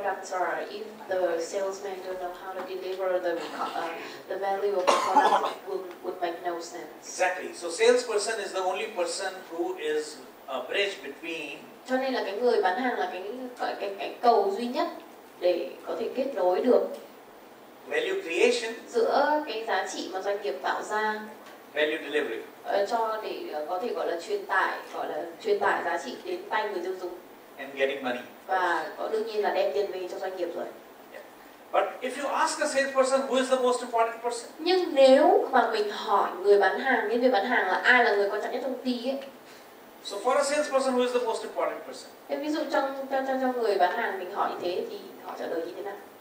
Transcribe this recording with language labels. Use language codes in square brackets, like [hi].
[en] Are if the salesman don't know how to deliver the value of the product, would make no sense. Exactly. So salesperson is the only person who is a bridge between. [vi] Cho nên là cái người bán hàng là cái cầu duy nhất để có thể kết nối được [en] Value creation. [vi] Giữa cái giá trị mà doanh nghiệp tạo ra. [en] Value delivery. [vi] Cho để có thể gọi là truyền tải giá trị đến tay người tiêu dùng. [en] And getting money. [vi] Và đương nhiên là đem tiền về cho doanh nghiệp rồi. [en] Yeah. But if you ask a salesperson who is the most important person? [vi] Nhưng nếu mà mình hỏi người bán hàng, nhân viên bán hàng là ai là người quan trọng nhất trong công ty ấy, [en] So for a salesperson, who is the most important person? [vi] Thế ví dụ trong người bán hàng mình hỏi như thế thì họ trả lời như thế nào?